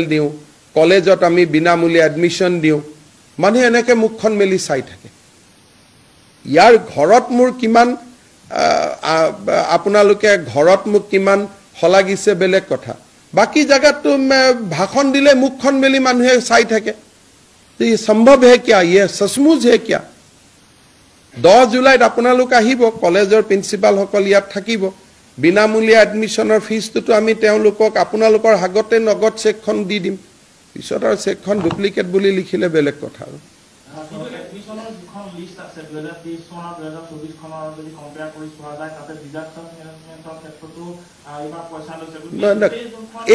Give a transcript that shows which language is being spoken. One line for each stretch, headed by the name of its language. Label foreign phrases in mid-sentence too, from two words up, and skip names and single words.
Assamese: দিওঁ কলেজত আমি বিনামূলীয়া এডমিশন দিওঁ মানুহে এনেকে মুখখন মেলি চাই থাকে ইয়াৰ ঘৰত মোৰ কিমান আপোনালোকে ঘৰত মোক কিমান হলাগিছে বেলেগ কথা বাকি জায়গাতো ভাষণ দিলে মুখখন মেলি মানুহে চাই থাকে তো
Hindi: ये संभव है क्या ये सचमुच है क्या
Assamese: 10 জুলাইত আপোনালোক আহিব কলেজৰ প্ৰিন্সিপাল সকল ইয়াত থাকিব বিনামূলীয়া এডমিশনৰ ফিজটো আমি তেওঁলোকক আপোনালোকৰ হাগতে নগদ চেকখন দি দিম পিছত আৰু চেকখন ডুপ্লিকেট বুলি লিখিলে বেলেগ কথা আৰু এডমিশনৰ যিখন লিষ্ট আছে 2023 চনৰ 2024 খনৰ যদি কম্পেয়াৰ কৰি চোৱা যায় তাতে
English: disaster management
Assamese: ক্ষেত্ৰতো ইমান পইচা লৈছে